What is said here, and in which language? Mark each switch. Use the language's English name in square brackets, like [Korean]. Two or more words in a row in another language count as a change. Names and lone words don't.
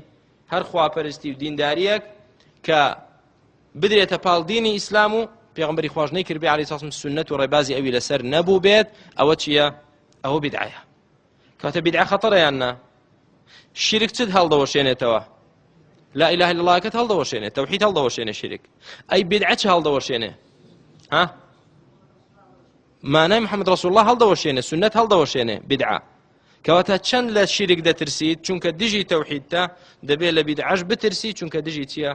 [Central Kurdish] هەر خواپەرستی و دینداریەک کە بدرێتە پاڵ دینی ئیسلام و پێغەمبەری خواش نەیکرد بێ [Arabic] عەلەیهی السەڵاتو وەسەلام [Central Kurdish] سنەت و ڕێبازی ئەوی لەسەر نەبوو بێت، ئەوە چییە؟ ئەوە بدعەیە. کەواتە بدعە خەتەرە یان نا؟ شرک چت هەڵدەوەشێنێتەوە؟ [Arabic] لا إله إلا الله [Central Kurdish] کەت هەڵدەوەشێنێت، تەوحید هەڵدەوەشێنێ شرک. ئەی بدعە چ هەڵدەوەشێنێ؟ مانای [Arabic] محەممەد ڕەسوول الله [Central Kurdish] هەڵدەوەشێنێ، سنەت هەڵدەوەشێنێ بدعە. کەواتە چەند لە شرک دەترسیت چونکە دژی تەوحیدتە، دەبێت لە بدعەش بترسی چونکە دژی چییە؟